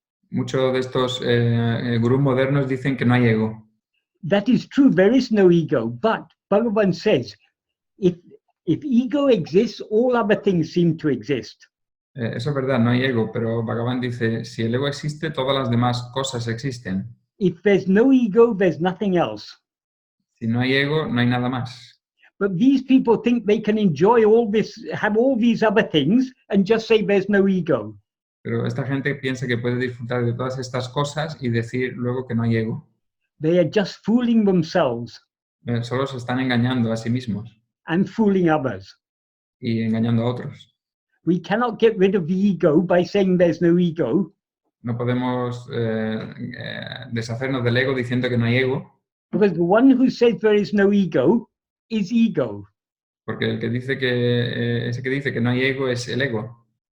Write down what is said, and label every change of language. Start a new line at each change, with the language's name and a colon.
Spanish: Muchos de estos gurús modernos dicen que no hay ego.
English: That is true, there is no ego, but Bhagavan says, if ego exists, all other things seem to exist.
Spanish: Eso es verdad, no hay ego, pero Bhagavan dice, si el ego existe, todas las demás cosas existen.
English: If there's no ego, there's nothing else.
Spanish: Si no hay ego, no hay nada más.
English: But these people think they can enjoy all this, have all these other things, and just say there's no ego.
Spanish: Pero esta gente piensa que puede disfrutar de todas estas cosas y decir luego que no hay ego.
English: They are just fooling themselves
Spanish: Solo se están engañando a sí mismos
English: and fooling others.
Spanish: y engañando a otros.
English: We cannot get rid of the ego by saying there's no ego.
Spanish: No podemos deshacernos del ego diciendo que no hay ego,
English: Because the one who says there is no ego is ego.
Spanish: porque el que dice que ese que dice que no hay ego es el ego.